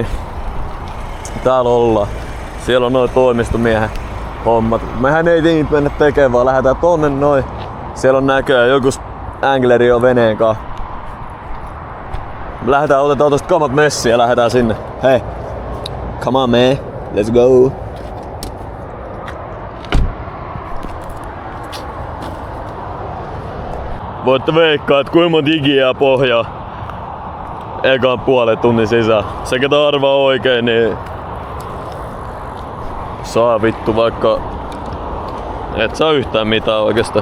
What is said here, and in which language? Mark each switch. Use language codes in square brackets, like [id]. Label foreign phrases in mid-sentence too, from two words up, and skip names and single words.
[fi] Täällä ollaan. Siellä on noin toimistomiehen hommat. Mehän ei niitä mennä tekemään, vaan lähdetään tonne noin. Siellä on näköjään joku angleri jo veneen kanssa. Otetaan tosta kamat messiin ja lähdetään sinne. Hei! [en] Come on man, let's go! [fi] Voitte veikkaa, että kuinka monta igi jää pohjaa ekan puolen tunnin sisään. Se ketä arvaa oikein, niin saa vittu vaikka et saa yhtään mitään oikeastaan.